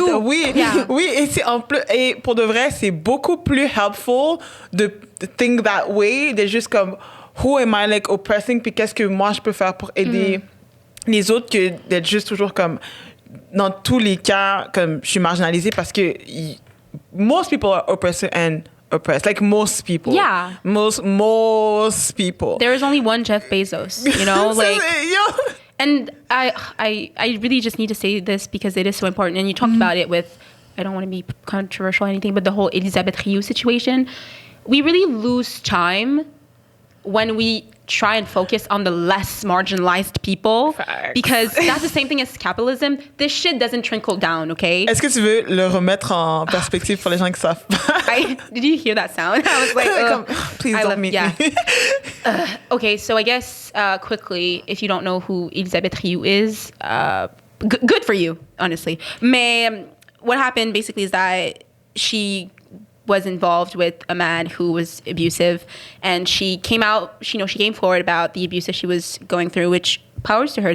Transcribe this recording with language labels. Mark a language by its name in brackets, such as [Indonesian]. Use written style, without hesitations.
[French] Oui, et c'est en plus, et pour de vrai, c'est beaucoup plus helpful de [English] think that way, [French] de juste comme, [English] who am I, like, oppressing, [French] puis qu'est-ce que moi je peux faire pour aider les autres, que d'être juste toujours comme, dans tous les cas, comme, je suis marginalisée parce que [English] most people are oppressed and oppressed, like most people. Yeah. Most people. There is only one Jeff Bezos, you know, like. And I really just need to say this because it is so important. And you talked about it with, I don't want to be controversial or anything, but the whole Elisabeth Rioux situation. We really lose time when we try and focus on the less marginalized people. Facts. Because that's the same thing as capitalism. This shit doesn't trickle down, okay? [French] Est-ce que tu veux le remettre en perspective pour les gens qui savent pas? [English] Did you hear that sound? I was like, please don't meet me. Okay, so I guess quickly, if you don't know who Elisabeth Rioux is, good for you, honestly. Mais what happened basically is that she was involved with a man who was abusive, and she came forward about the abuse that she was going through, which powers to her.